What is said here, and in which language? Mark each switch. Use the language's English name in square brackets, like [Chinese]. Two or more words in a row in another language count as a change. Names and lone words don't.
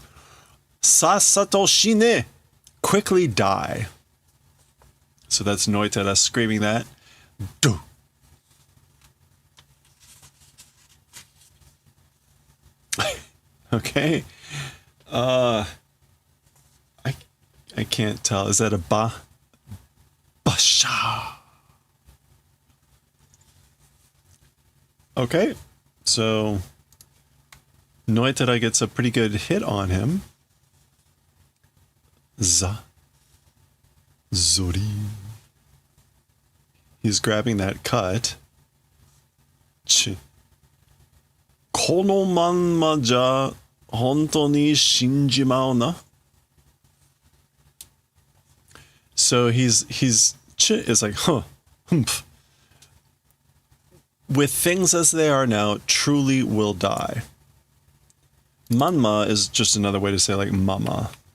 [Japanese] さっさと死ね. [English] Quickly die. So that's Noitara screaming that. Do. Okay. I can't tell. Is that a ba? Basha. Okay. So Noitara gets a pretty good hit on him. Za. Zori. He's grabbing that cut. Ch. [Japanese] このまんまじゃ本当に死んじまうな. [English] So he's ch is like, huh, humph. With things as they are now, truly will die. Manma is just another way to say like mama.